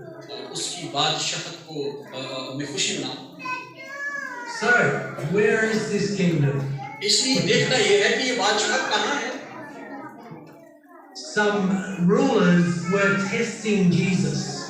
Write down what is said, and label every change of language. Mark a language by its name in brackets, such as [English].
[Hindi] और उसकी बादशाहत को में खुशी मनाओ। [English] So, where is this kingdom? [Hindi] इसलिए देखना यह है कि ये बादशाहत कहाँ है। [English] Some rulers were testing Jesus.